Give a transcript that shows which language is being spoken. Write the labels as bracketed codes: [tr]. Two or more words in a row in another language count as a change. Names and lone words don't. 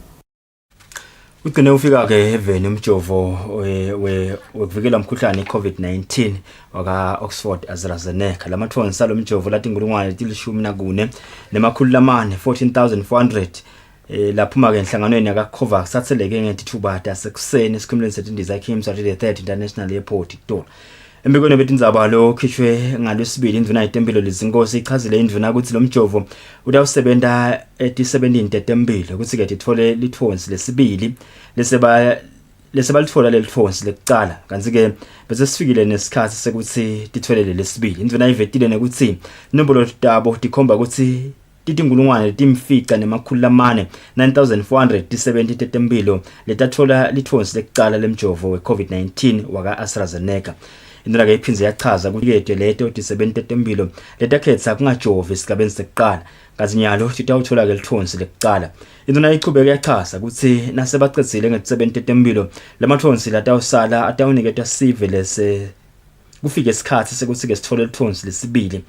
[ss] Ugcine ufika ke heaven umjovo wekuvikela umkhuhlane iCovid-19 waka Oxford AstraZeneca. Lamathonsi salo mjovo lathi ngulungwane tilishumi nakune nemakhulu lamane 14,400 laphuma ke enhlanganweni yaka Covax satheleke ngethuba tasekuseni esikhumulweni setindiza eKims at the 3rd International Airport iTolo. Embikweni betindzaba lo khishwe ngalwesibili indvuna yetempilo lezinkosi ichazile indvuna ukuthi lo mjovo utawusebenta eti-17 tetempilo ukuthi ke tithole lithonsi lesibili lesebalitfola lelithonsi lekucala kanti ke bese sifikile nesikhathi sekuthi titholele lesibili. Indvuna ivetile nekuthi inombolo tabo tikhomba ukuthi titingulungwane timfica nemakhulu lamane 9,470 tetempilo letathola lithonsi lekucala lemjovo we-COVID-19 waka AstraZeneca. Induna ke iphinze yachaza ukuthi leto tisebenti tetempilo letakhetha kungajovi esigabeni sekuqala kanti nyalo titawuthola ke lithonsi lekucala. Induna ichubeke yachaza ukuthi nasebaqedzile ngesebenti tetempilo lamathonsi latawusala atawuniketwa sive lese kufike isikhathi sekuthi ke sithole lithonsi lesibili.